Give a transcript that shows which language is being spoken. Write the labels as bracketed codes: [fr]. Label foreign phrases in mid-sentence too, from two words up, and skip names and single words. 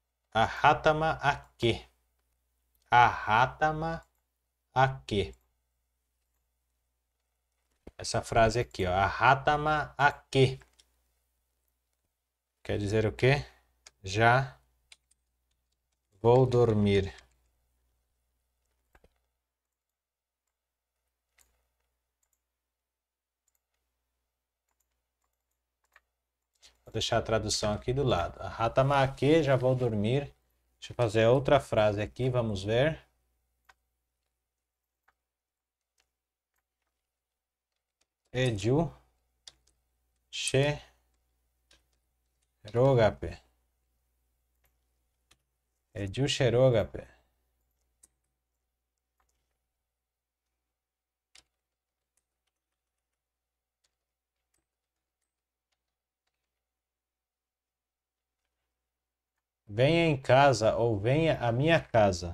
[gn] Arratama ake. Arratama ake. [pt] Essa frase aqui, ó. [gn] Arratama ake. [pt] Quer dizer o quê? Já vou dormir. Vou deixar a tradução aqui do lado. [gn] Arratama ake, [pt] já vou dormir. Deixa eu fazer outra frase aqui, vamos ver. [gn] Eju sherogape. Eju sherogape. [pt] Venha em casa ou venha à minha casa.